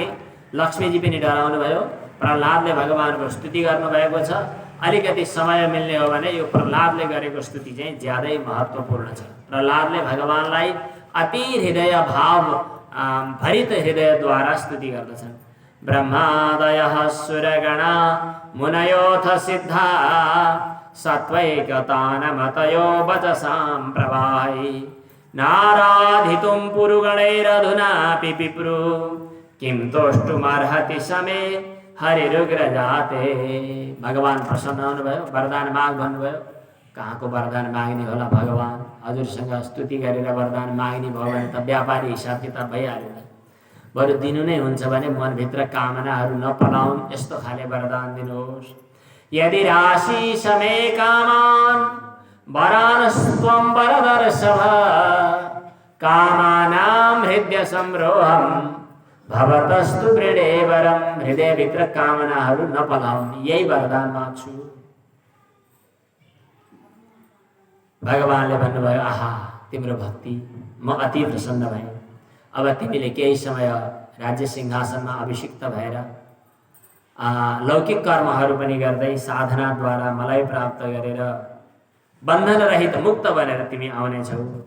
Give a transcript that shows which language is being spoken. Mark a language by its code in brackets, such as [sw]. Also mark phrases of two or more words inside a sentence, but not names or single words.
[ne] लक्ष्मीजी पनि डराउनु भयो। प्रह्लादले भगवानको स्तुति गर्नुभएको छ। अलिकति समय मिल्ने हो भने यो प्रह्लादले गरेको स्तुति चाहिँ ज्यादै महत्त्वपूर्ण छ। प्रह्लादले भगवानलाई अति हृदय भाव भरित हृदयद्वारा स्तुति गर्दछन्। [sa] ब्रह्मादयः सुरगणा मुनयोऽथ सिद्धा सत्वैकतानमतयो वचसां प्रवाहै नाराधितुं पुरुगणैरधुनापि पिप्रु किं तोष्टुमर्हति समे हरिरुग्रजाते। [ne] भगवान प्रसन्न हुनुभयो, वरदान माग भन्नुभयो। कहाँको वरदान माग्ने होला? भगवान हजुरसँग स्तुति गरेर वरदान माग्ने भयो भने त व्यापारी हिसाब किताब भइहाल्यो। बरु दिनु नै हुन्छ भने मनभित्र कामनाहरू नपलाउन्, यस्तो खाले वरदान दिनुहोस्। [sa] यदि राशि समे कामान वरानस्त्वं वरदर्शभ कामानां हृदय संरोहम भवतस्तु वृणे वरम। [ne] हृदयभित्र कामनाहरू नपलाउन्, यही वरदान माग्छु। भगवानले भन्नुभयो, आहा तिम्रो भक्ति म अति प्रसन्न भएँ। अब तिमीले केही समय राज्य सिंहासनमा अभिषिक्त भएर लौकिक कर्महरू पनि गर्दै साधनाद्वारा मलाई प्राप्त गरेर बन्धन रहित मुक्त बनेर तिमी आउनेछौ।